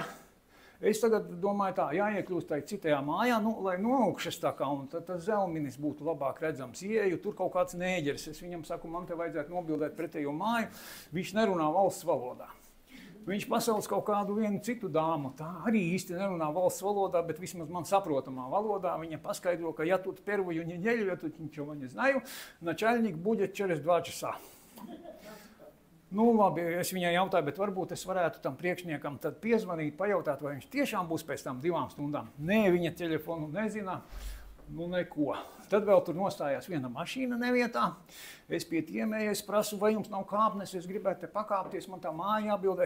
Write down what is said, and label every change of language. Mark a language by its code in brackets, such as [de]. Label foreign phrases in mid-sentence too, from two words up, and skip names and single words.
[lv] Es tagad domāju tā, jāiekļūst tai citajā mājā, lai no augšas tā kā, un tad tas zelminis būtu labāk redzams. Ieju, tur kaut kāds nēģeris, es viņam saku, man te vajadzētu nobildēt pretējo māju, viņš nerunā valsts valodā. Viņš pasauc kaut kādu vienu citu dāmu, tā arī īsti nerunā valsts valodā, bet vismaz man saprotamā valodā. Viņa paskaidro, ka [ru] ja тут первую неделю, я тут ничего не знаю, начальник будет через 2 часа. [lv] Labi, es viņai jautāju, bet varbūt es varētu tam priekšniekam tad piezvanīt, pajautāt, vai viņš tiešām būs pēc tam 2 stundām. Nē, viņa telefonu nezina, neko. Tad vēl tur nostājās viena mašīna nevietā. Es pie tiemējies prasu, vai jums nav kāpnes, es gribētu te pakāpties, man tā māja jābildē.